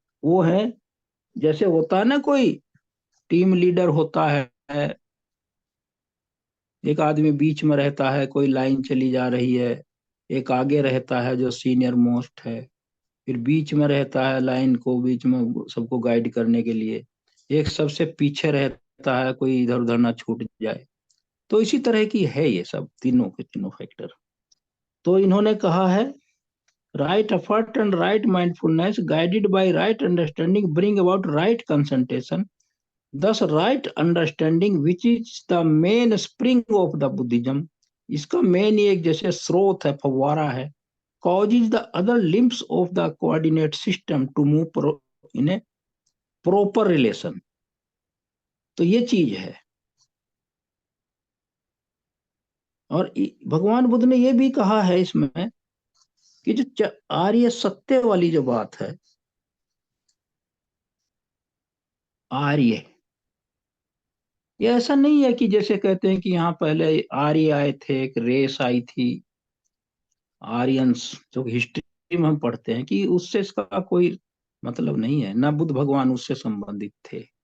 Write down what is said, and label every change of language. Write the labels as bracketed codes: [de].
[hi] वो है, जैसे होता है ना, कोई टीम लीडर होता है, एक आदमी बीच में रहता है, कोई लाइन चली जा रही है, एक आगे रहता है जो सीनियर मोस्ट है, फिर बीच में रहता है लाइन को बीच में सबको गाइड करने के लिए, एक सबसे पीछे रहता है, कोई इधर उधर ना छूट जाए। तो इसी तरह की है ये सब तीनों के तीनों फैक्टर। तो इन्होंने कहा है, [en] Right effort and right mindfulness guided by right understanding bring about right concentration. Thus, right understanding, which is the main spring of the Buddhism, [hi] इसका मेन एक जैसे स्रोत है, फव्वारा है, [en] causes the other limbs of the coordinate system to move in a proper relation। [hi] तो ये चीज है। और भगवान बुद्ध ने ये भी कहा है इसमें कि जो आर्य सत्य वाली जो बात है, आर्य, ये ऐसा नहीं है कि जैसे कहते हैं कि यहाँ पहले आर्य आए थे, एक रेस आई थी आर्यंस, जो हिस्ट्री में हम पढ़ते हैं, कि उससे इसका कोई मतलब नहीं है, ना बुद्ध भगवान उससे संबंधित थे।